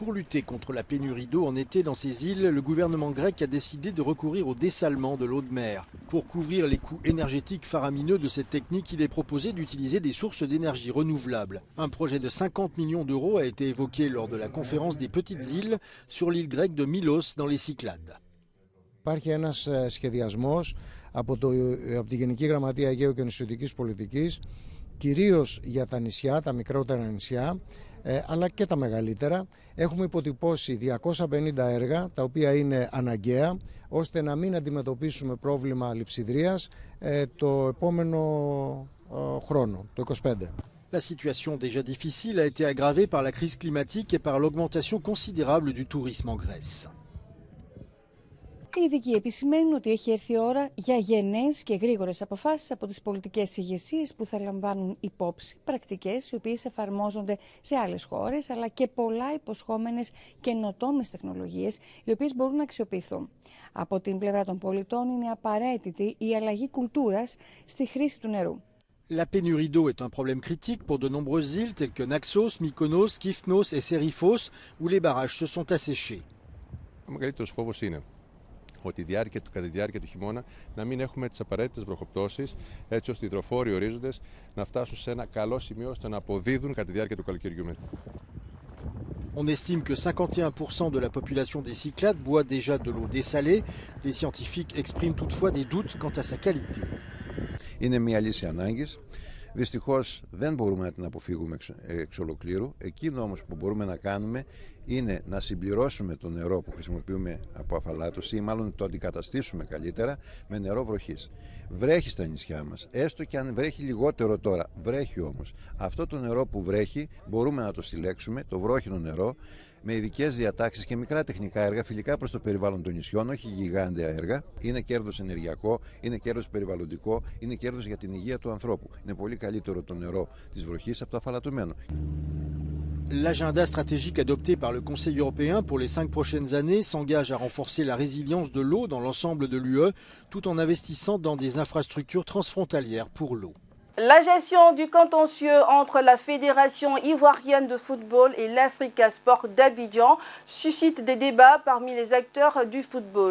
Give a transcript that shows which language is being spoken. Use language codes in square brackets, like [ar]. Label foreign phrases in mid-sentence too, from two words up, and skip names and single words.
[fr] Pour lutter contre la pénurie d'eau en été dans ces îles, le gouvernement grec a décidé de recourir au dessalement de l'eau de mer. Pour couvrir les coûts énergétiques faramineux de cette technique, il est proposé d'utiliser des sources d'énergie renouvelables. Un projet de 50 millions d'euros a été évoqué lors de la conférence des petites îles sur l'île grecque de Milos dans les Cyclades. [el] Υπάρχει ένας σχεδιασμός από τη Γενική Γραμματεία Αιγαίου και Νησιωτικής Πολιτικής, κυρίως για τα νησιά, τα μικρότερα νησιά, αλλά και τα μεγαλύτερα. Έχουμε υποτυπώσει 250 έργα, τα οποία είναι αναγκαία, ώστε να μην αντιμετωπίσουμε πρόβλημα λειψιδρίας το επόμενο χρόνο, το 2025. [fr] La situation déjà difficile a été aggravée par la crise climatique et par l'augmentation considérable du tourisme en Grèce. [el] Οι ειδικοί επισημαίνουν ότι έχει έρθει η ώρα για γενναίες και γρήγορες αποφάσεις από τις πολιτικές ηγεσίες που θα λαμβάνουν υπόψη πρακτικές οι οποίες εφαρμόζονται σε άλλες χώρες, αλλά και πολλά υποσχόμενες καινοτόμες τεχνολογίες οι οποίες μπορούν να αξιοποιηθούν. Από την πλευρά των πολιτών είναι απαραίτητη η αλλαγή κουλτούρας στη χρήση του νερού. [fr] La pénurie d'eau est un problème critique pour de nombreuses îles telles que Naxos, Mykonos, Kythnos et Seriphos, où les barrages se sont asséchés. [el] Ο μεγαλύτερος φόβος είναι ότι κατά τη διάρκεια του χειμώνα να μην έχουμε τις απαραίτητες βροχοπτώσεις, έτσι ώστε οι υδροφόροι ορίζοντες να φτάσουν σε ένα καλό σημείο ώστε να αποδίδουν κατά τη διάρκεια του καλοκαιριού. [fr] On estime que 51% de la population des Cyclades boit déjà de l'eau dessalée. Les scientifiques expriment toutefois des doutes quant à sa qualité. [el] Είναι μια λύση ανάγκης. Δυστυχώς δεν μπορούμε να την αποφύγουμε εξ ολοκλήρου. Εκείνο όμως που μπορούμε να κάνουμε είναι να συμπληρώσουμε το νερό που χρησιμοποιούμε από αφαλάτωση ή μάλλον το αντικαταστήσουμε καλύτερα με νερό βροχής. Βρέχει στα νησιά μας, έστω και αν βρέχει λιγότερο τώρα, βρέχει όμως. Αυτό το νερό που βρέχει μπορούμε να το συλλέξουμε, το βρόχινο νερό, με ειδικές διατάξεις και μικρά τεχνικά έργα φιλικά προς το περιβάλλον των νησιών, όχι γιγάντια έργα. Είναι κέρδος ενεργειακό, είναι κέρδος περιβαλλοντικό, είναι κέρδος για την υγεία του ανθρώπου. Είναι πολύ καλύτερο το νερό της βροχής από το αφαλατωμένο. [fr] L'agenda stratégique adopté par le Conseil européen pour les 5 prochaines années s'engage à renforcer la résilience de l'eau dans l'ensemble de l'UE, tout en investissant dans des infrastructures transfrontalières pour l'eau. La gestion du contentieux entre la Fédération ivoirienne de football et l'Africa Sport d'Abidjan suscite des débats parmi les acteurs du football.